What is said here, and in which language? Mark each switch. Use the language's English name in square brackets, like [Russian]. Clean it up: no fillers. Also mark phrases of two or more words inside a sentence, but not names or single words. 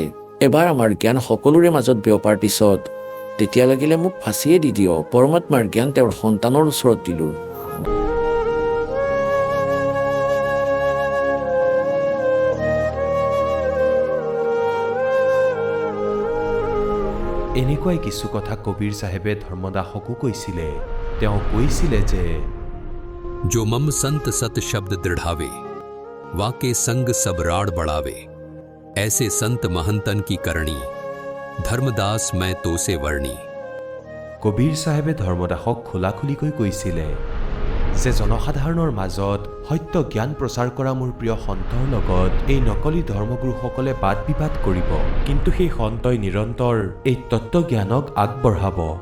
[Assamese] এবাৰ আমাৰ জ্ঞান সকলোৰে মাজত বিয়পাৰ পিছত তেতিয়া লাগিলে মোক ফাঁচিয়ে দি দিয়ক, পৰমাত্মাৰ জ্ঞান তেওঁৰ সন্তানৰ ওচৰত দিলোঁ। এনেকুৱাই কিছু কথা কবীৰ চাহেবে ধৰ্মদাসকো কৈছিলে। তেওঁ কৈছিলে যে [Hindi] जो मम संत सत शब्द दृढ़ावे, वाके संग सब राड़ बढ़ावे, ऐसे संत महंतन की करणी, धर्मदास मैं तो से वर्णी। [Assamese] কবীৰ চাহেবে ধৰ্মদাসক খোলাখুলিকৈ কৈছিলে যে জনসাধাৰণৰ মাজত সত্য জ্ঞান প্ৰচাৰ কৰা মোৰ প্ৰিয় সন্তৰ লগত এই নকলি ধৰ্মগুৰুসকলে বাদ বিবাদ কৰিব, কিন্তু সেই সন্তই নিৰন্তৰ এই তত্ত্বজ্ঞানক আগবঢ়াব।